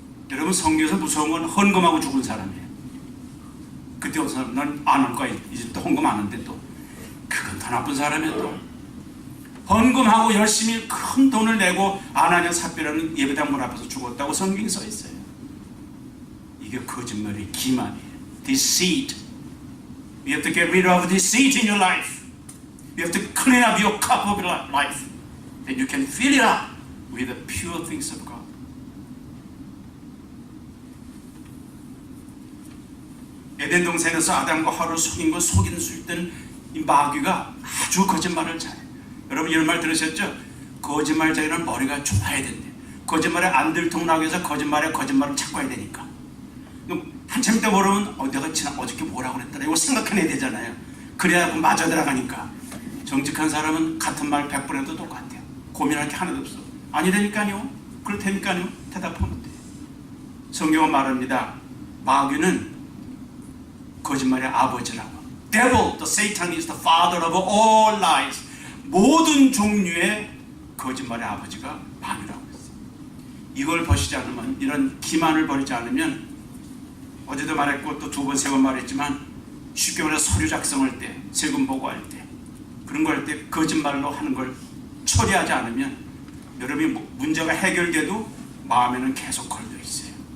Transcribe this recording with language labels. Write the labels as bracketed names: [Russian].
[Korean] 여러분 성경에서 무서운 건 헌금하고 죽은 사람이에요. 그때 어떤 사람 난 안 할 거야. 이제 또 헌금 안 하는데 또 그건 더 나쁜 사람이에요. 또 헌금하고 열심히 큰 돈을 내고 아나니아 삽비라는 예배당 문 앞에서 죽었다고 성경에 써 있어요. 이게 거짓말의 기만이에요. [English] Deceit. You have to get rid of deceit in your life. You have to clean up your cup of life. Then you can fill it up with the pure things of God. [Korean] 에덴 동산에서 아담과 하와를 속인 거 속인 수 있던 이 마귀가 아주 거짓말을 잘해요. 여러분 이런 말 들으셨죠? 거짓말 자기는 머리가 좋아야 된대. 거짓말에 안 들통나기 위해서 거짓말을 찾고 해야 되니까. 그럼 한참 있다 모르면 내가 어저께 뭐라고 그랬더라 이거 생각해내야 되잖아요. 그래야 맞아 들어가니까. 정직한 사람은 같은 말 100번 해도 똑같아요. 고민할 게 하나도 없어. 아니라니까요. 그렇다니까요. 대답하면 돼요. 성경은 말합니다. 마귀는 거짓말의 아버지라고. [English] Devil, the Satan is the father of all lies. [Korean] 모든 종류의 거짓말의 아버지가 마귀라고 했어요. 이걸 버리지 않으면, 이런 기만을 버리지 않으면, 어제도 말했고 또 두 번 세 번 말했지만, 쉽게 말해서 서류 작성할 때, 세금 보고할 때, 그런 거 할 때 거짓말로 하는 걸 처리하지 않으면 여러분이 문제가 해결돼도 마음에는 계속 걸려 있어요.